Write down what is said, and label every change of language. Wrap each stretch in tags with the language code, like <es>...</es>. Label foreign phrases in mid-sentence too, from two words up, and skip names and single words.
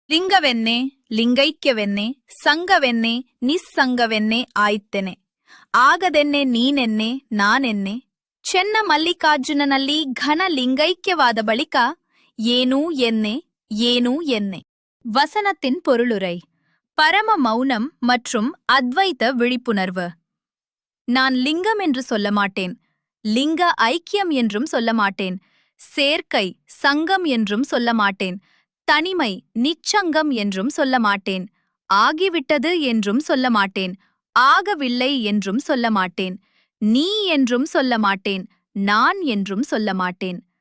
<kn>ಲಿಂಗವೆನ್ನೆ ಲಿಂಗೈಕ್ಯವೆನ್ನೆ ಸಂಗವೆನ್ನೆ ನಿಸ್ಸಂಗವೆನ್ನೆ ಆಯ್ತೆನೆ ಆಗದೆನ್ನೆ ನೀನೆನ್ನೆ ನಾನೆನ್ನೆ ಚೆನ್ನ ಮಲ್ಲಿಕಾರ್ಜುನನಲ್ಲಿ ಘನ லிங்கைக்கியவாத ಬಳಿಕ ಏನೂ ಎನ್ನೆ ಏನೂ ಎನ್ನೆ.</kn> <ta>வசனத்தின் பொருளுரை. பரம மௌனம் மற்றும் அத்வைத விழிப்புணர்வு. நான் லிங்கம் என்று சொல்ல மாட்டேன், லிங்க ஐக்கியம் என்றும் சொல்ல மாட்டேன், சேர்க்கை சங்கம் என்றும் சொல்ல மாட்டேன், தனிமை நிச்சங்கம் என்றும் சொல்ல மாட்டேன், ஆகிவிட்டது என்றும் சொல்ல மாட்டேன், ஆகவில்லை என்றும் சொல்ல மாட்டேன், நீ என்றும் சொல்ல மாட்டேன், நான் என்றும் சொல்ல மாட்டேன்.</ta>